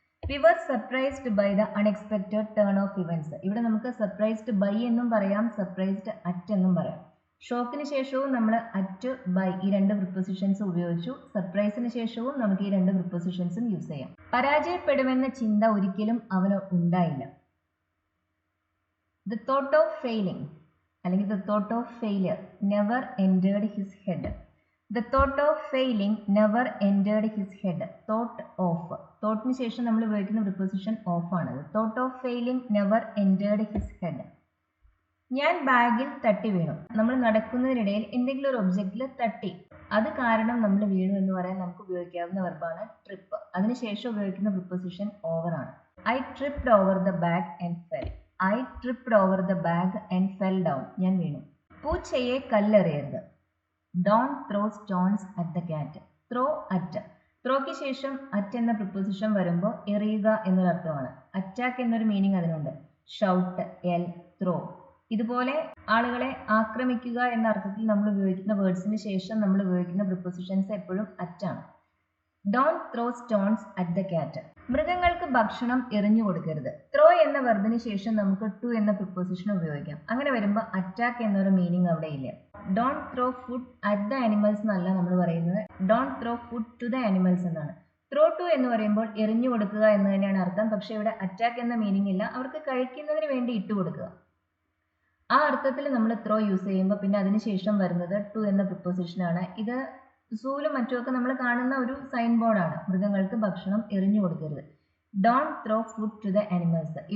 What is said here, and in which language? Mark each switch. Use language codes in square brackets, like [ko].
[en] We were surprised by the unexpected turn of events. [ml] ഇവിടെ നമുക്ക് surprised by എന്നും പറയാം, സർപ്രൈസ്ഡ് അറ്റ് എന്നും പറയാം. ഷോക്കിന് ശേഷവും നമ്മൾ അറ്റ്, ബൈ ഈ രണ്ട് പ്രിപ്പോസിഷൻസ് ഉപയോഗിച്ചു. സർപ്രൈസിന് ശേഷവും നമുക്ക് ഈ രണ്ട് പ്രിപ്പോസിഷൻസും യൂസ് ചെയ്യാം. പരാജയപ്പെടുമെന്ന ചിന്ത ഒരിക്കലും അവന് ഉണ്ടായില്ല. [en] The thought of failing [ml] അല്ലെങ്കിൽ [en] the thought of failure never entered his head. The thought of failing never entered his head. [ml] Thought of, thoughtന് ശേഷം നമ്മൾ ഉപയോഗിക്കുന്ന പ്രിപ്പോസിഷൻ ഓഫ് ആണ്. [en] The thought of failing never entered his head. [ml] ഞാൻ ബാഗിൽ തട്ടി വീണു. നമ്മൾ നടക്കുന്നതിനിടയിൽ എന്തെങ്കിലും ഒരു ഒബ്ജക്റ്റിൽ തട്ടി, അത് കാരണം നമ്മൾ വീണു എന്ന് പറയാൻ നമുക്ക് ഉപയോഗിക്കാവുന്ന വെർബാണ് ട്രിപ്പ്. അതിനുശേഷം ഉപയോഗിക്കുന്ന പ്രിപ്പോസിഷൻ ഓവർ ആണ്. [en] I tripped over the bag and fell. I tripped over the bag and fell down. [ml] ഞാൻ വീണു. പൂച്ചയെ കല്ലെറിയരുത്. [en] Don't throw stones at the cat. Throw at. [ml] ത്രോയ്ക്ക് ശേഷം at എന്ന പ്രിപ്പോസിഷൻ വരുമ്പോൾ എറിയുക എന്നൊരർത്ഥമാണ്. അറ്റാക്ക് എന്നൊരു മീനിങ് അതിനുണ്ട്. Shout, L, throw. ഇതുപോലെ ആളുകളെ ആക്രമിക്കുക എന്ന അർത്ഥത്തിൽ നമ്മൾ ഉപയോഗിക്കുന്ന വേർഡ്സിന് ശേഷം നമ്മൾ ഉപയോഗിക്കുന്ന പ്രിപ്പോസിഷൻസ് എപ്പോഴും at ആണ്. [en] Don't throw stones at the cat. [ml] മൃഗങ്ങൾക്ക് ഭക്ഷണം എറിഞ്ഞു കൊടുക്കരുത്. ത്രോ എന്ന വെർബിന് ശേഷം നമുക്ക് ടു എന്ന പ്രിപ്പോസിഷൻ ഉപയോഗിക്കാം. അങ്ങനെ വരുമ്പോൾ അറ്റാക്ക് എന്നൊരു മീനിങ് അവിടെ ഇല്ല. [en] Don't throw food at the animals [ml] എന്നല്ല നമ്മൾ പറയുന്നത്. [en] Don't throw food to the animals [ml] എന്നാണ്. ത്രോ ടു എന്ന് പറയുമ്പോൾ എറിഞ്ഞു കൊടുക്കുക എന്ന് തന്നെയാണ് അർത്ഥം. പക്ഷെ ഇവിടെ അറ്റാക്ക് എന്ന മീനിങ് ഇല്ല. അവർക്ക് കഴിക്കുന്നതിന് വേണ്ടി ഇട്ട് കൊടുക്കുക. ആ അർത്ഥത്തിൽ നമ്മൾ ത്രോ യൂസ് ചെയ്യുമ്പോൾ പിന്നെ അതിനുശേഷം വരുന്നത് ടു എന്ന പ്രിപ്പോസിഷനാണ്. ഇത് സൂലും മറ്റുമൊക്കെ നമ്മൾ കാണുന്ന ഒരു സൈൻ ബോർഡാണ്. മൃഗങ്ങൾക്ക് ഭക്ഷണം എറിഞ്ഞു കൊടുക്കരുത്. [en] Don't throw food to the animals.